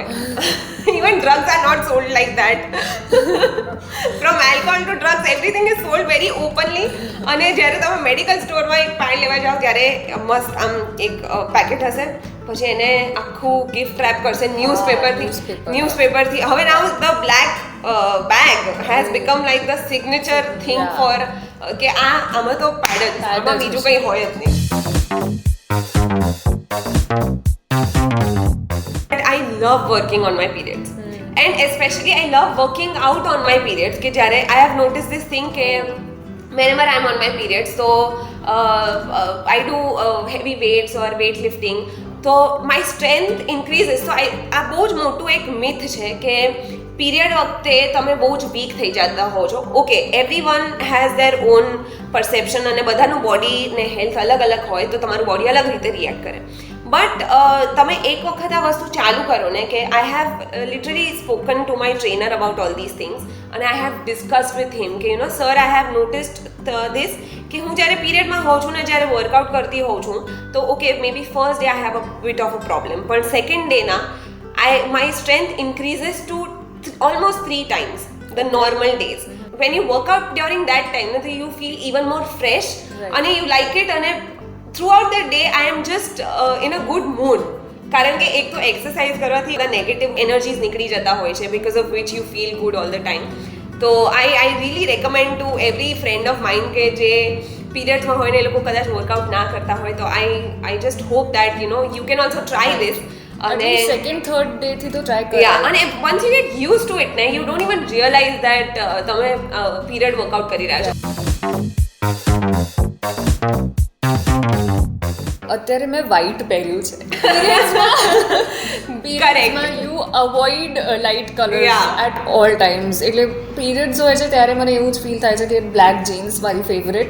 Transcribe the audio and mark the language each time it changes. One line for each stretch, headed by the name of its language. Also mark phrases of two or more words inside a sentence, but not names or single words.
English: Even drugs are not sold like that. From alcohol to drugs, everything is sold very openly.
Gujarati: અને જ્યારે તમે
English: medical store
Gujarati: એક પેડ લેવા જાઓ ત્યારે મસ્ત આમ એક પેકેટ હશે, પછી એને આખું
English: gift wrap
Gujarati: કરશે ન્યૂઝપેપરથી. હવે
English: now the black bag has become like the signature thing for
Gujarati: કે આમાં તો પેડ જ, આમાં બીજું કંઈ હોય જ નહીં.
English: I love working on my periods. And especially I love working out on my periods.
Gujarati: કે જ્યારે
English: I have noticed this thing કે whenever I am on my periods, so I do heavy weights or weightlifting, તો my strength increases.
Gujarati: So આ બહુ જ મોટું એક મિથ છે કે પીરિયડ વખતે તમે બહુ જ વીક થઈ જતા હો છો.
English: okay, everyone has their own perception
Gujarati: અને બધાનું બોડી ને હેલ્થ અલગ અલગ હોય, તો તમારું બોડી અલગ રીતે રિએક્ટ કરે.
English: બટ
Gujarati: તમે એક વખત આ વસ્તુ ચાલુ કરો ને કે
English: I have literally spoken to my trainer about all this things, અને I have discussed with him કે you know sir, I have noticed this
Gujarati: કે હું જ્યારે પીરિયડમાં હોઉં છું ને જ્યારે વર્કઆઉટ કરતી હોઉં છું તો
English: okay maybe first day I have a bit of a problem, પણ second day my strength increases to almost 3 times the normal days. When you work out during that time, you feel even more fresh, and you like it, and throughout the day I am just in a good mood.
Gujarati: કારણ કે એક તો એક્સરસાઇઝ કરવાથી બધા
English: negative energies
Gujarati: નીકળી જતા હોય છે,
English: because of which you feel good all the time. તો I really recommend to every friend of mind
Gujarati: કે જે પીરિયડ્સમાં હોય ને એ લોકો કદાચ વર્કઆઉટ ના કરતા હોય, તો
English: I just hope that you know you can also try this.
Gujarati: અને
English: second third day
Gujarati: થી તો ટ્રાય કરો.
English: અને once you get used to it, you don't even realize that
Gujarati: તમે પીરિયડ વર્કઆઉટ કરી રહ્યા છો. અત્યારે મેં વ્હાઈટ પહેર્યું છે.
English: પીરિયડ્સમાં you avoid light colors at all times.
Gujarati: એટલે પીરિયડ્સ હોય છે ત્યારે મને એવું જ ફીલ થાય છે કે
English: black jeans
Gujarati: મારી ફેવરેટ.